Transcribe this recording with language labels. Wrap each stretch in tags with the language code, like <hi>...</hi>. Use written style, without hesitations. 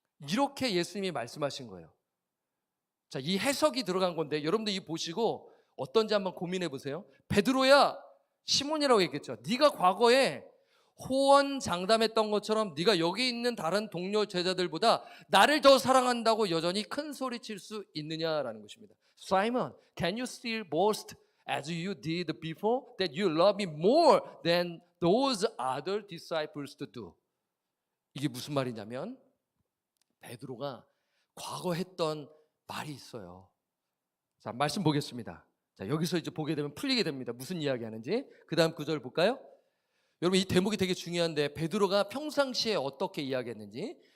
<ko>이렇게 예수님이 말씀하신 거예요. 자, 이 해석이 들어간 건데 여러분들 이 보시고 어떤지 한번 고민해 보세요. 베드로야, 시몬이라고 얘기했죠. 네가 과거에 호언장담했던 것처럼 네가 여기 있는 다른 동료 제자들보다 나를 더 사랑한다고 여전히 큰 소리 칠 수 있느냐라는 것입니다.</ko> <en>Simon, can you still boast as you did before that you love me more than those other disciples to do?</en> <ko>이게 무슨 말이냐면 베드로가 과거 했던 말이 있어요. 자, 말씀 보겠습니다. 자, 여기서 이제 보게 되면 풀리게 됩니다. 무슨 이야기 하는지. 그 다음 구절 볼까요? 여러분 이 대목이 되게 중요한데 베드로가 평상시에 어떻게 이야기했는지.</ko>